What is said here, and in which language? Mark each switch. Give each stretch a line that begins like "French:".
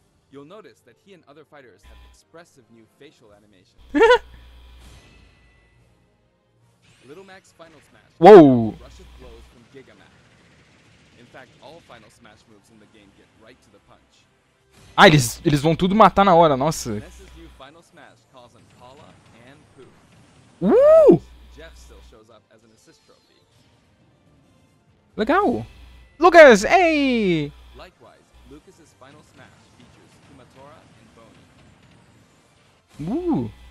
English: You'll notice that he and other fighters have expressive new facial animations. Little Mac's final smash Uou. rushes blows from Giga Mac. In fact, all final smash moves in the game get right to the punch.
Portuguese: Ah, eles vão tudo matar na hora, nossa.
English: Ness's new final smash calls on Paula and Pooh. Jeff still shows up as an assist trophy.
Portuguese: Legal. Lucas, ei!
English: Likewise, Lucas's final smash features Kumatora and Boney.